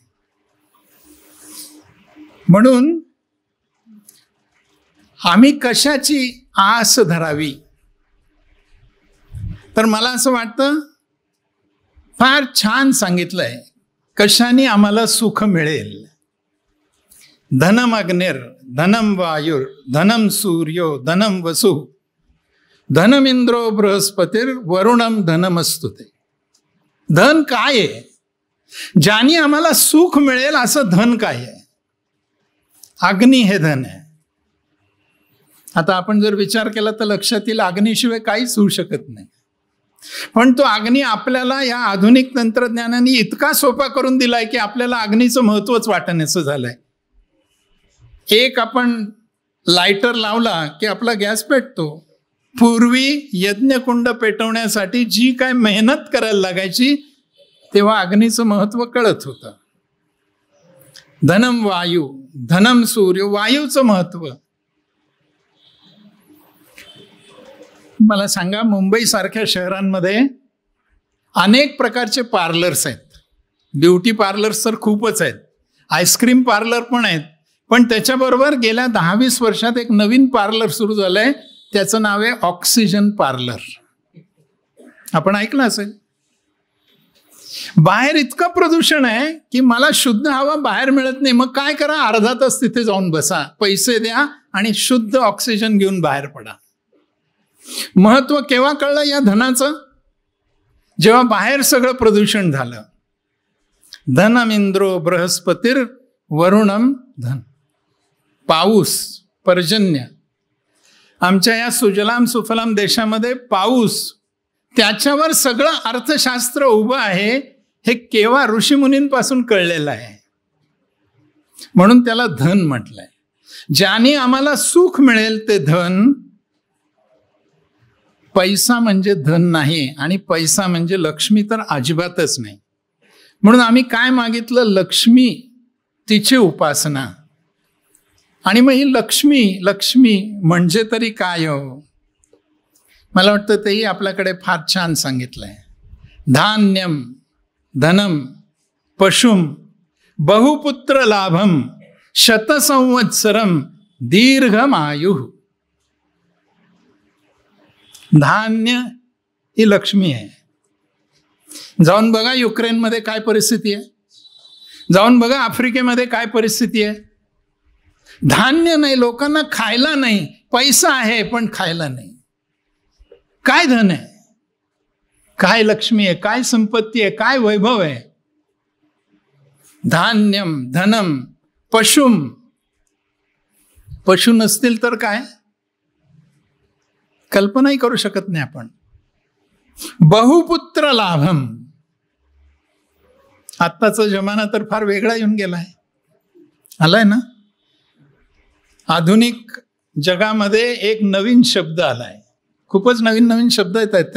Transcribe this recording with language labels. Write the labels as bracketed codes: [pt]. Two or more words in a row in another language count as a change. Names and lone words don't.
[mr] म्हणून आम्ही कशाची आस धरावी? तर मला असं वाटतं फार छान सांगितलंय कशाने आम्हाला सुख मिळेल. [sa] धनम अग्निर, धनम वायुर, धनम सूर्यो, धनम वसु, धनम इंद्रो बृहस्पतीर, वरुणम धनमस्तुते. [mr] धन काय आहे? ज्याने आम्हाला सुख मिळेल असं धन काय आहे? अग्नी हे धन आहे. आता आपण जर विचार केला तर लक्षात येईल अग्नीशिवाय काहीच होऊ शकत नाही. पण तो अग्नी आपल्याला या आधुनिक तंत्रज्ञानाने इतका सोपा करून दिलाय की आपल्याला अग्नीचं महत्वच वाटण्याचं झालंय. एक आपण लायटर लावला की आपला गॅस पेटतो. पूर्वी यज्ञकुंड पेटवण्यासाठी जी काय मेहनत करायला लागायची तेव्हा अग्नीचं महत्व कळत होतं. [sa] धनम वायू, धनम सूर्य, [mr] वायूचं महत्व. मला सांगा, मुंबई सारख्या शहरांमध्ये अनेक प्रकारचे पार्लर्स आहेत. [en] beauty parlours [mr] तर खूपच आहेत, [en] ice cream parlour [mr] पण आहेत. पण त्याच्याबरोबर गेल्या 10-20 वर्षात एक नवीन पार्लर सुरू झालंय, त्याचं नाव आहे [en] oxygen parlour. [mr] आपण ऐकलं असेल. बाहेर इतकं प्रदूषण आहे की मला शुद्ध हवा बाहेर मिळत नाही. मग काय करा, अर्धा तास तिथे जाऊन बसा, पैसे द्या आणि शुद्ध ऑक्सिजन घेऊन बाहेर पडा. महत्व केव्हा कळलं या धनाचं? जेव्हा बाहेर सगळं प्रदूषण झालं. [sa] धनम इंद्रो बृहस्पतीर, वरुणम धन. [mr] पाऊस, पर्जन्य. आमच्या या [sa] सुजलाम सुफलाम [mr] देशामध्ये पाऊस, त्याच्यावर सगळं अर्थशास्त्र उभं आहे. हे केव्हा ऋषीमुनींपासून कळलेलं आहे. म्हणून त्याला धन म्हटलंय. ज्याने आम्हाला सुख मिळेल ते धन. पैसा म्हणजे धन नाही आणि पैसा म्हणजे लक्ष्मी तर अजिबातच नाही. म्हणून आम्ही काय मागितलं? लक्ष्मी, तिची उपासना. आणि मग ही लक्ष्मी म्हणजे तरी काय हो? मला वाटतं तेही आपल्याकडे फार छान सांगितलंय. [sa] धान्यम, धनम, पशुम, बहुपुत्र लाभम, शतसंवत्सरम, दीर्घमायु. [mr] धान्य ही लक्ष्मी आहे. जाऊन बघा युक्रेनमध्ये काय परिस्थिती आहे, जाऊन बघा आफ्रिकेमध्ये काय परिस्थिती आहे. धान्य नाही, लोकांना खायला नाही. पैसा आहे पण खायला नाही. काय धन आहे, काय लक्ष्मी आहे, काय संपत्ती आहे, काय वैभव आहे? [sa] धान्यम, धनम, पशुम. [mr] पशु नसतील तर काय, कल्पनाही करू शकत नाही आपण. [sa] बहुपुत्र लाभम. [mr] आत्ताचा जमाना तर फार वेगळा येऊन गेलाय, आलाय ना. आधुनिक जगामध्ये एक नवीन शब्द आलाय, खूपच नवीन नवीन शब्द येत आहेत.